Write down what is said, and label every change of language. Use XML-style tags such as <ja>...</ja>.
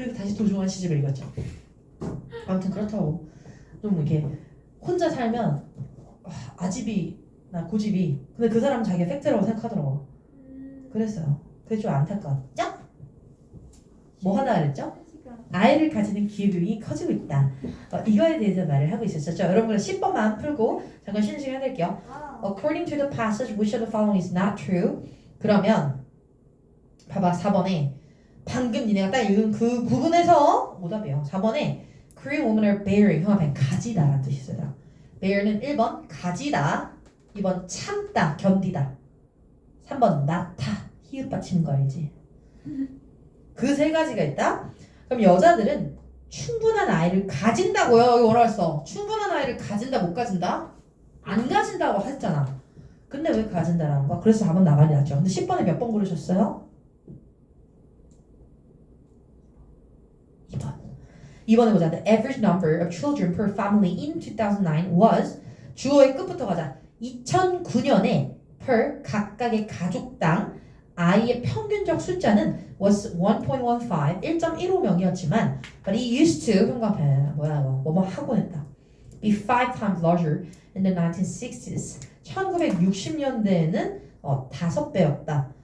<ko>그리고 다시 도종환 시집을 읽었죠. 아무튼 그렇다고 좀 이렇게 혼자 살면 아집이나 고집이 근데 그 사람은 자기가 팩트라고 생각하더라고. 그랬어요. 그게 좀 안타까웠죠? 뭐 하다 그랬죠? 아이를 가지는 기회비용이 커지고 있다. 이거에 대해서 말을 하고 있었죠. 여러분 10번만 풀고 잠깐 쉬는 시간 해드릴게요.</ko> <en>According to the passage, which of the following is not true?</en> <ko>그러면 봐봐 4번에 방금 니네가 딱 읽은 그 부분에서 오답이에요. 4번에</ko> <en>Korean women are bearing</en> <ko>형 앞에 가지다 라는 뜻이 있어요. bear는 1번 가지다 2번 참다 견디다 3번 낳다 히읗 받치는 거 알지? 그 세 가지가 있다. 그럼 여자들은 충분한 아이를 가진다고요. 여기 뭐라 했어? 충분한 아이를 가진다 못 가진다? 안 가진다고 했잖아. 근데 왜 가진다라는 거야? 그래서 4번 나가리 났죠. 근데 10번에 몇 번 고르셨어요? 2번. 2번에 보자.</ko> <en>The average number of children per family in 2009 was</en> <ko>주어의 끝부터 가자. 2009년에 per 각각의 가족당 아이의 평균적 숫자는 was 1.15, 1.15명이었지만</ko> <en>but it used to</en> <ko>뭐야 이거 뭐뭐 하고 했다.</ko> <en>be 5 times larger in the 1960s.</en> <ko>1960년대에는 5배였다.</ko>